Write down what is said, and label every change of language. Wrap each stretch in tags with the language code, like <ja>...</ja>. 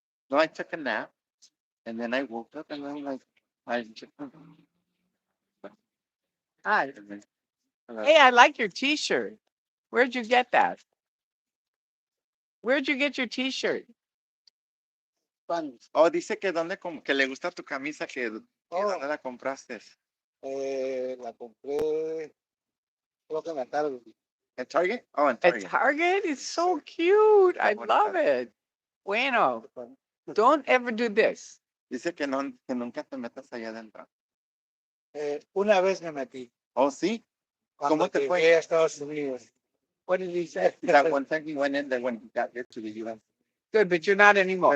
<en>No, I took a nap, and then I woke up, and I'm like, I took Hi. Hey, I like your T-shirt. Where'd you get that? Where'd you get your T-shirt?</en> <es>Oh, dice que que le gusta tu camisa, que dónde la compraste. La compré, creo que en la tarde.</es> <en>At Target? Oh, in At Target. Target? It's so cute. I love it. Bueno. Don't ever do this.</en> <es>Dice que, no, que nunca te metas allá adentro. Una vez me metí. Oh, sí. Cuando ¿Cómo te fue? llegué a Estados Unidos.</es> <en>What did he say? That one time he went in there when he got here to the U.S. Good, but you're not anymore.</en>